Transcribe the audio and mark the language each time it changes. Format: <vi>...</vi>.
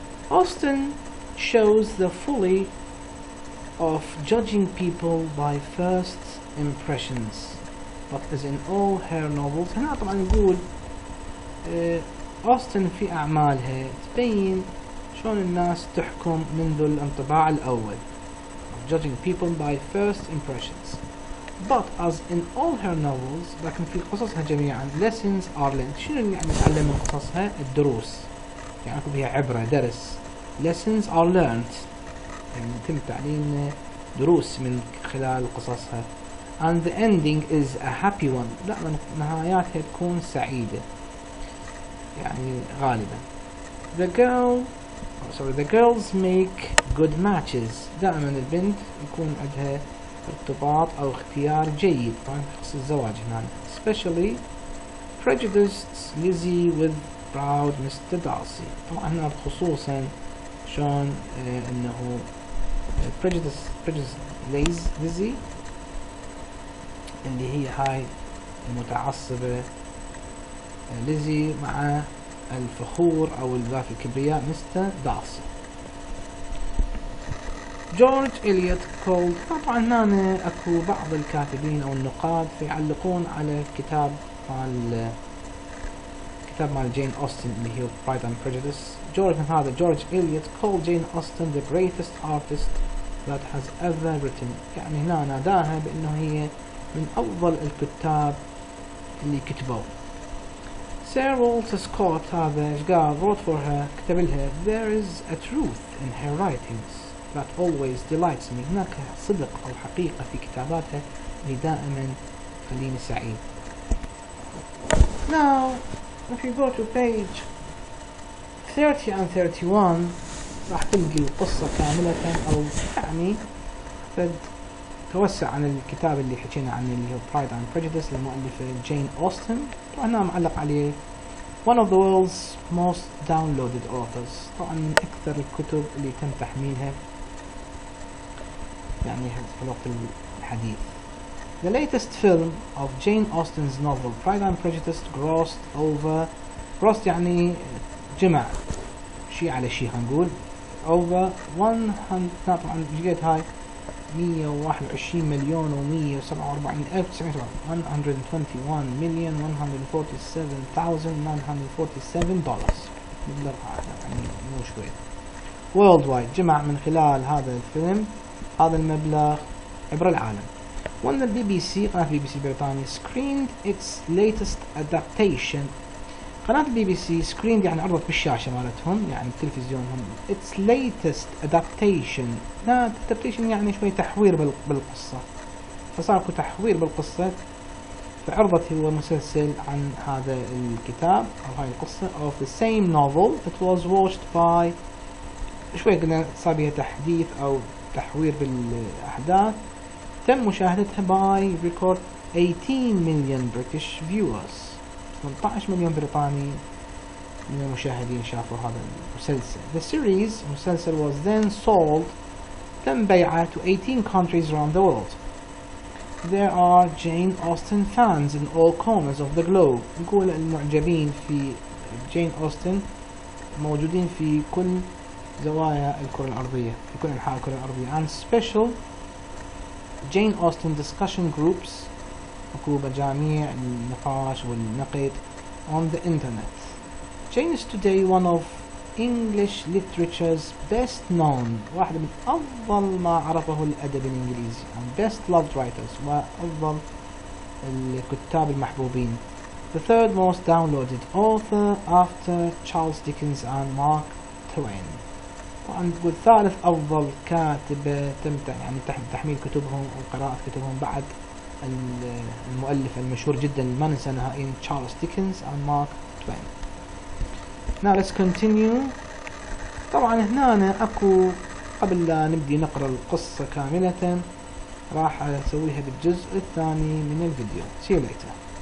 <en>Austen shows the folly of judging people by first impressions, but as in all her novels.</en> <ar>هنا طبعا نقول أوستن في أعمالها تبين شلون الناس تحكم منذ الانطباع الأول،</ar> <en>judging people by first impressions. But as in all her novels،</en> <ar>لكن في قصصها جميعا</ar> <en>lessons are learned.</en> <ar>شنو يعني نتعلم من قصصها؟ الدروس، يعني يكون فيها عبرة، درس.</ar> <en>lessons are learned</en> <ar>يعني يتم تعليم دروس من خلال قصصها.</ar> <en>and the ending is a happy one.</en> <ar>لا، نهاياتها تكون سعيدة يعني غالبا.</ar> <en>the girls make good matches.</en> <ar>دائما البنت يكون عندها ارتباط أو اختيار جيد، طبعا خصوص الزواج هنا.</ar> <en>especially prejudiced Lizzie with proud Mr. Darcy.</en> <ar>طبعا هنا خصوصا شلون انه</ar> <en>prejudiced Lizzie</en> <ar>اللي هي هاي المتعصبة ليزي مع الفخور أو ذاك الكبرياء مستر دارسي. جورج إليوت كولد. طبعا هنا أكو بعض الكاتبين أو النقاد يعلقون على كتاب مال جين أوستن اللي هي Pride and Prejudice.</ar> <en>George Eliot called Jane Austen the greatest artist that has ever written.</en> <ar>يعني هنا ناداها بأنه هي من أفضل الكتاب اللي كتبوا. سير والتر سكوت هذا ايش قال؟</ar> <en>wrote for her،</en> <ar>كتب لها</ar> <en>there is a truth in her writings that always delights me.</en> <ar>هناك صدق أو حقيقة في كتاباتها اللي دائما تخليني سعيد.</ar> <en>Now if you go to page 30 and 31</en> <ar>راح تلقي القصة كاملة، أو يعني توسع عن الكتاب اللي حكينا عنه اللي هو Pride and Prejudice للمؤلفة جين أوستن. طبعا معلق عليه</ar> <en>one of the world's most downloaded authors،</en> <ar>طبعا من أكثر الكتب اللي تم تحميلها يعني في الوقت الحديث.</ar> <en>The latest film of Jane Austen's novel Pride and Prejudice grossed</en> <ar>يعني جمع شيء على شيء هنقول</ar> <en>over 100.</en> <ar>طبعا جيت هاي 121 مليون و147 ألف 121,147,947 دولار، مبلغ يعني مو شوي. worldwide جمع من خلال هذا الفيلم هذا المبلغ عبر العالم. وأن البي بي سي، قناة البي بي سي البريطاني</ar> <en>screened its latest adaptation.</en> <ar>قناة البي بي سي screened يعني عرضت بالشاشة مالتهم، يعني التلفزيون هم</ar> <en>its latest adaptation.</en> <ar>لا adaptation يعني شوي تحوير بالقصة، فصار اكو تحوير بالقصة، فعرضت هو مسلسل عن هذا الكتاب أو هاي القصة</ar> <en>of the same novel. It was watched by</en> <ar>شوي قلنا صار بيها تحديث أو التحوير بالأحداث تم مشاهدتها</ar> <en>by record 18 million British viewers.</en> <ar>18 مليون بريطاني من المشاهدين شافوا هذا المسلسل.</ar> <en>The series</en> <ar>المسلسل</ar> <en>was then sold</en> <ar>تم بيعه</ar> <en>to 18 countries around the world. There are Jane Austen fans in all corners of the globe.</en> <ar>نقول المعجبين في جين أوستن موجودين في كل زوايا الكرة الأرضية، في كل أنحاء الكرة الأرضية.</ar> <en>And special Jane Austen discussion groups</en> <ar>أكو مجاميع النقاش والنقد</ar> <en>on the internet. Jane is today one of English literature's best known،</en> <ar>واحدة من أفضل ما عرفه الأدب الإنجليزي،</ar> <en>and best loved writers،</en> <ar>وأفضل الكتاب المحبوبين.</ar> <en>The third most downloaded author after Charles Dickens and Mark Twain.</en> <ar>طبعا نقول ثالث أفضل كاتب تم يعني تحميل كتبهم وقراءة كتبهم بعد المؤلف المشهور جدا ما ننسى نهائيا تشارلز ديكنز and Mark Twain.</ar> <en>Now let's continue.</en> <ar>طبعا هنا أكو قبل لا نبدي نقرأ القصة كاملة راح أسويها بالجزء الثاني من الفيديو.</ar> <en>See you later.</en>